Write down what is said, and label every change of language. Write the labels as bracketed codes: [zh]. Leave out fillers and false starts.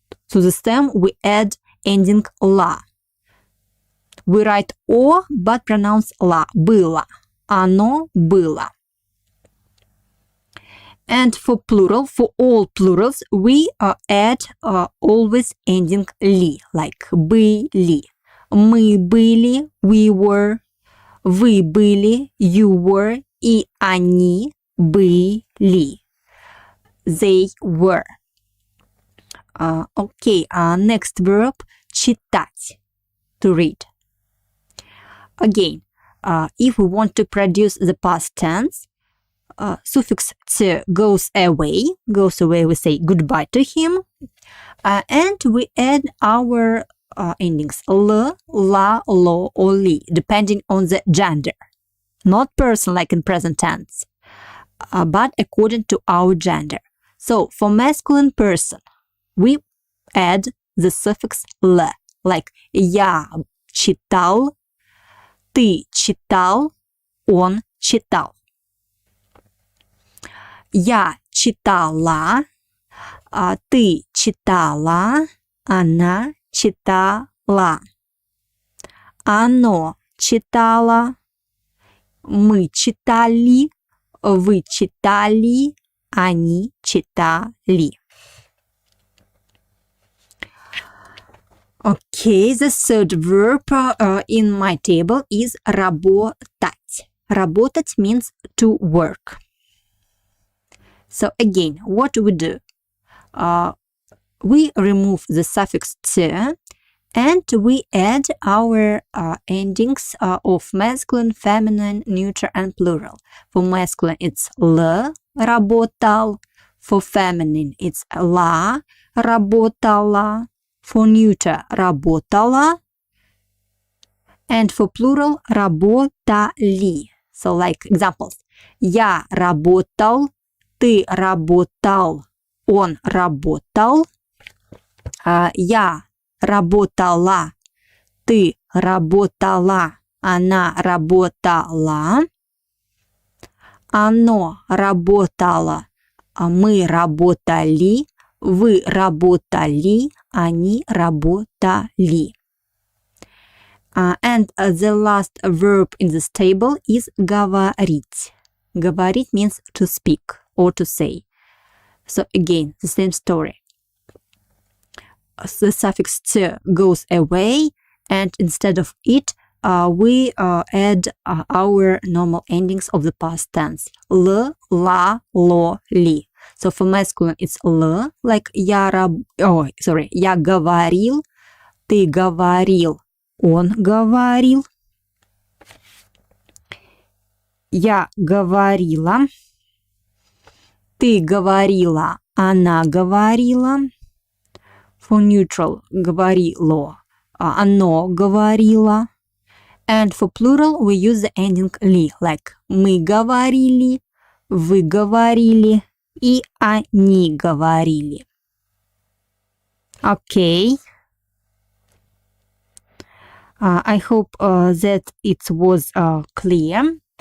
[en] To the stem we add ending «ла». We write «о», but pronounce «ла». [ru] «Было». «Оно было». [en] And for plural, for all plurals, we add always ending «ли», like «были». [ru] Мы были, [en] we were. [ru] Вы были, [en] you were, [ru] и они были. [en] They were. Okay, next verb, читать, to read. Again, if we want to produce the past tense, suffix «т» goes away, we say goodbye to him, and we add our endings «л», «ла», «ло», or «ли», depending on the gender. Not person like in present tense, but according to our gender. So, for masculine person, we add the suffix «л», like [ru] «я читал», «ты читал», «он читал». «Я читала», «ты читала», «она читала». Оно читало. Мы читали. Вы читали. Они читали. [en] Okay, the third verb in my table is работать. Работать means to work. So again, what do? We remove the suffix т and we add our endings of masculine, feminine, neuter and plural. For masculine it's л, работал. For feminine it's ла, работала. For neuter работала. And for plural работали. So like examples. [ru] Я работал, ты работал, он работал. Я работала, ты работала, она работала. Оно работало, мы работали, вы работали, они работали. [en] And the last verb in this table is говорить. Говорить means to speak or to say. So again, the same story. The suffix т goes away, and instead of it, we add our normal endings of the past tense. [ru] Л, ла, ло, ли. [en] So for masculine, it's л, like [ru] я говорил, ты говорил, он говорил. Я говорила, ты говорила, она говорила. [en] For neutral, говорило, [ru] оно говорило. [en] And for plural, we use the ending ли, like [ru] мы говорили, вы говорили, и они говорили. [en] Okay. I hope that it was clear.